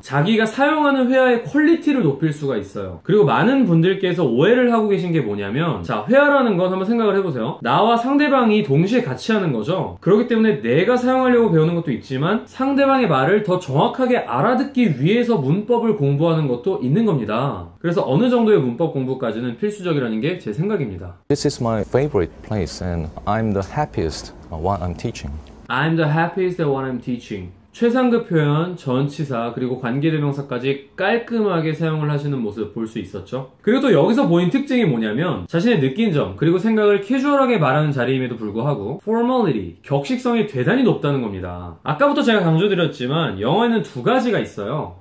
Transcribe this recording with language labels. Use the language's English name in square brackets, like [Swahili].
[Korean] 자기가 사용하는 회화의 퀄리티를 높일 수가 있어요. 그리고 많은 분들께서 오해를 하고 계신 게 뭐냐면, 자, 회화라는 건 한번 생각을 해보세요. 나와 상대방이 동시에 같이 하는 거죠. 그렇기 때문에 내가 사용하려고 배우는 것도 있지만 상대방의 말을 더 정확하게 알아듣기 위해서 문법을 공부하는 것도 있는 겁니다. 그래서 어느 정도의 문법 공부까지는 필수적이라는 게 제 생각입니다. [English] This is my favorite place and I'm the happiest while I'm teaching. I'm the happiest at what I'm teaching. [Korean] 최상급 표현, 전치사, 그리고 관계대명사까지 깔끔하게 사용을 하시는 모습 볼 수 있었죠. 그리고 또 여기서 보인 특징이 뭐냐면 자신의 느낀 점, 그리고 생각을 캐주얼하게 말하는 자리임에도 불구하고 formality, 격식성이 대단히 높다는 겁니다. 아까부터 제가 강조드렸지만 영어에는 두 가지가 있어요.